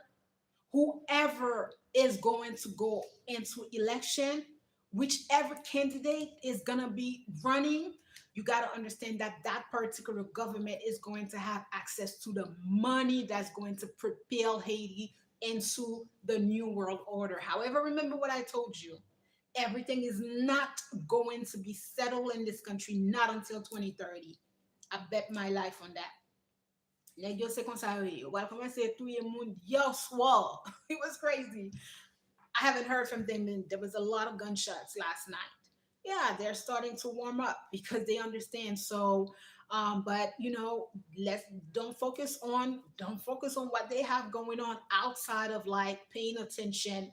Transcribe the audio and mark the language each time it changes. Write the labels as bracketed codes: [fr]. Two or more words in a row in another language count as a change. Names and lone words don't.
[en] whoever is going to go into election, whichever candidate is gonna be running, you got to understand that that particular government is going to have access to the money that's going to propel Haiti into the new world order. However, remember what I told you. Everything is not going to be settled in this country, not until 2030. I bet my life on that. [ht] Nèg yo se kon sa yo. Wal komanse touye moun yo swore. [en] It was crazy. I haven't heard from them. And there was a lot of gunshots last night. Yeah, they're starting to warm up because they understand. So, but let's don't focus on what they have going on outside of like paying attention.